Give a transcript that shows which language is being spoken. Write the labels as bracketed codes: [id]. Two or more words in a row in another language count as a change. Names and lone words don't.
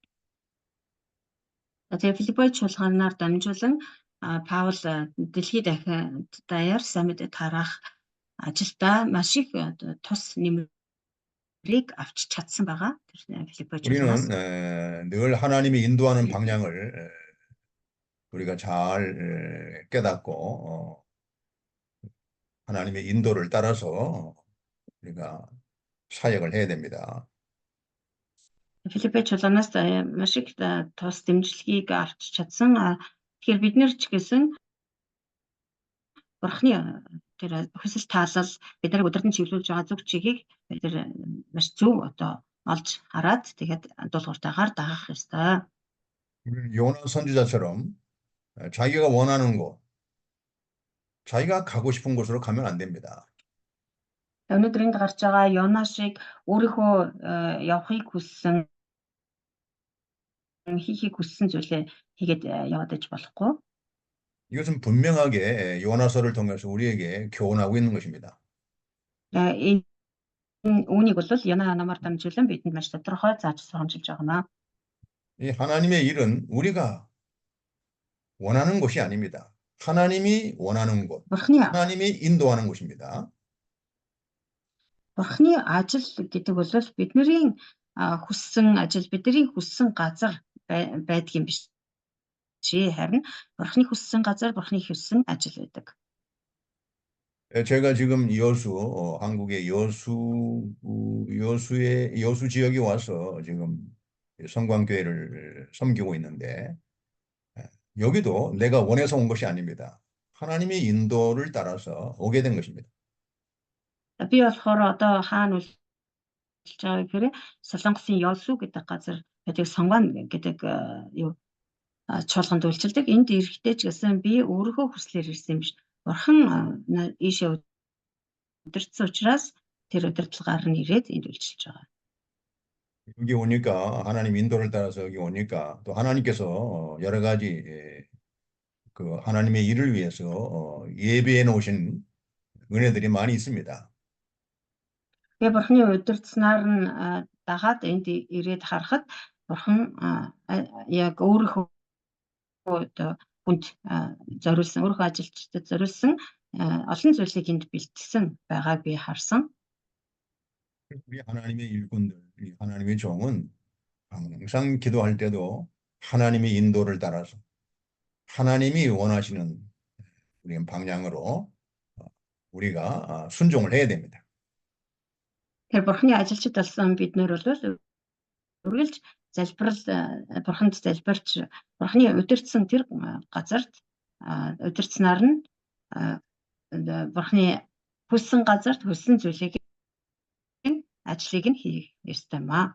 [mn] Тэгээд Филиппой чуулганаар дамжуулан Паул дэлхийд даяар сайн мэдээ тараах ажилдаа маш их тус нэмрийг авч чадсан байгаа. Тэр Филиппой чуулганаас. [ko] 우리는 늘 하나님이 인도하는 방향을 우리가 잘 깨닫고 하나님의 인도를 따라서 우리가 사역을 해야 됩니다. [mn] Филиппой чуулганаас маш их тус дэмжлэгийг авч чадсан. Тэгэхээр бид нэр ч гэсэн Бурхны тэр хүсэл таалал бид нарыг удирдан чиглүүлж байгаа зүг чигийг бид нар маш зөв одоо олж хараад тэгээд дуулууртайгаар дагах ёстой. [ko] 요나 선지자처럼 자기가 원하는 곳, 자기가 가고 싶은 곳으로 가면 안 됩니다. [mn] Өнөөдрийн гарч байгаа Йона шиг өөрийнхөө явахыг хүссэн хийхийг хүссэн зүйлээ хийгээд яваад иж болохгүй. [ko] 이것은 분명하게 요나서를 통해서 우리에게 교훈하고 있는 것입니다. [mn] Энэ үүнийг бол Яна намаар дамжуулан бидэнд маш тодорхой зааж сургамжилж байгаа. [ko] 이 하나님의 일은 우리가 원하는 곳이 아닙니다. 하나님이 원하는 곳, [mn] Бурхны [ko] 하나님이 인도하는 곳입니다. [mn] Бурхны ажил гэдэг бол бидний хүссэн ажил, бидний хүссэн газар байдаг юм биш. Харин Бурхны хүссэн газар, Бурхны хүссэн ажил байдаг. [ko] 제가 지금 한국의 여수 지역에 와서 지금 성광교회를 섬기고 있는데, 여기도 내가 원해서 온 것이 아닙니다. 하나님의 인도를 따라서 오게 된 것입니다. [mn] Би болохоор одоо хаана үйлчилж байгаа гэхээр Солонгосын Ёсу гэдэг газар байдаг Сонгоон гэдэг чуулганд үйлчилдэг. Энд ирэхдээ ч гэсэн би өөрийнхөө хүслээр ирсэн юм биш. Бурхан ийшээ удирдсан учраас тэр удирдлагаар нь ирээд энд үйлчилж байгаа. [ko] 여기 오니까 하나님 인도를 따라서 여기 오니까 또 하나님께서 여러 가지 그 하나님의 일을 위해서 예배해 놓으신 은혜들이 많이 있습니다. [mn] Тэгээ Бурханы удирдсанаар нь дагаад энд ирээд харахад Бурхан яг өөрийнхөө хүнд зориулсан, өөрийнхөө ажилчдад зориулсан олон зүйлийг энд бэлтгэсэн байгааг би харсан. [ko] 우리 하나님의 일꾼들, 하나님의 종은 항상 기도할 때도 하나님의 인도를 따라서 하나님이 원하시는 우리 방향으로 우리가 순종을 해야 됩니다. [mn] Тэр Бурханы ажилчид болсон бид нөр бол үргэлж залбирал Бурханд залбирч Бурханы удирдсан тэр газарт удирдсанаар нь Бурханы хүссэн газарт хүссэн зүйлийг ажлыг нь хийх ёстой маа.